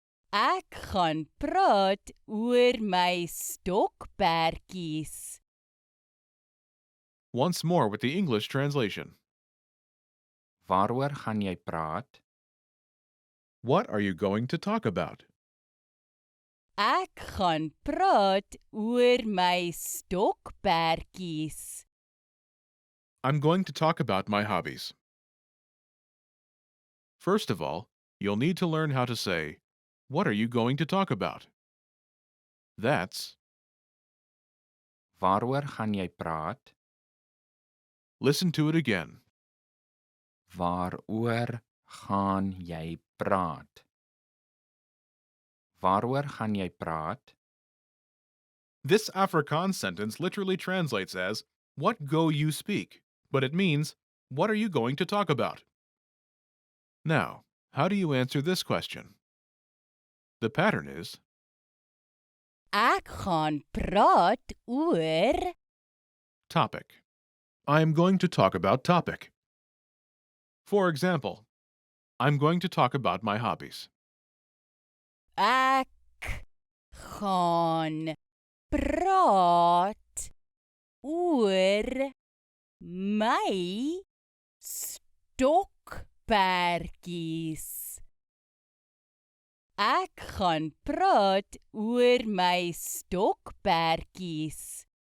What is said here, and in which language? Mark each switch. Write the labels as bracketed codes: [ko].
[af] Ek gaan praat oor my stokperdjies. [en] Once more with the English translation. [af] Waaroor gaan jy praat? [en] What are you going to talk about? [af] Ek gaan praat oor my stokperdjies. [en] I'm going to talk about my hobbies. First of all, you'll need to learn how to say, what are you going to talk about? That's, [af] Waaroor gaan jy praat? [en] listen to it again. [af] Waaroor gaan jy praat? Waaroor gaan jy praat? [en] This Afrikaans sentence literally translates as, what go you speak? But it means, what are you going to talk about? Now, how do you answer this question? The pattern is, [af] Ek gaan praat oor [en] topic. I am going to talk about topic. For example, I'm going to talk about my hobbies. [af] Ek gaan praat oor my stokperdjies. Ek gaan praat oor my stokperdjies.